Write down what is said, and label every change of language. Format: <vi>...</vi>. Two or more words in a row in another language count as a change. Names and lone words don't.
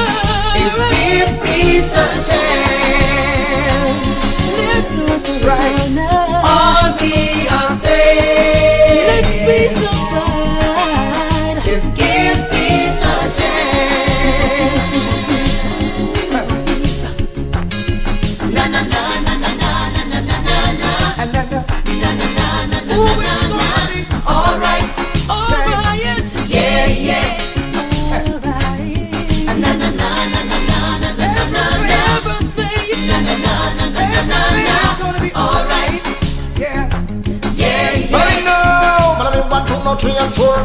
<en>is give peace a chance. Right. All we are saying is give peace a chance. Na na na na na na na na na na na. And then Na na na na na na na na. All right. Yeah, yeah. Na na na na na na na na na na. Na na na na na na na na. All right. yeah. Yeah, I yeah. know, but I mean 1, 2, no 3 and 4.</en>